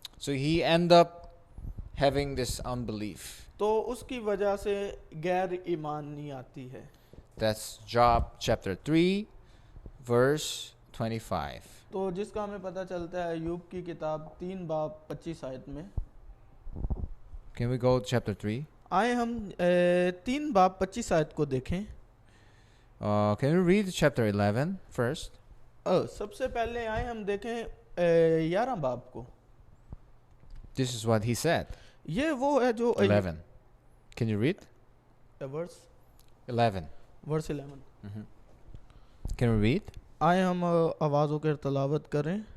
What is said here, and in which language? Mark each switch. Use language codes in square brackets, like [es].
[en] So he end up having this unbelief. [hi] तो उसकी वजह से गैर ईमानी आती है। [en] That's Job chapter 3, verse 25. [hi] तो जिसका हमें पता चलता है अय्यूब की किताब 3 बाब 25 आयत में। [en] Can we go to chapter 3? [hi] आए हम 3 बाब 25 आयत को देखें। [en] Can we read chapter 11 first? [hi] सबसे पहले आए हम देखें 11 बाब को। [en] This is what he said. [hi] ये वो है जो [en] 11. Can you read? Verse 11. [hi] 11। [en] Can we read? [hi] आए हम आवाज़ों के तलावत करें।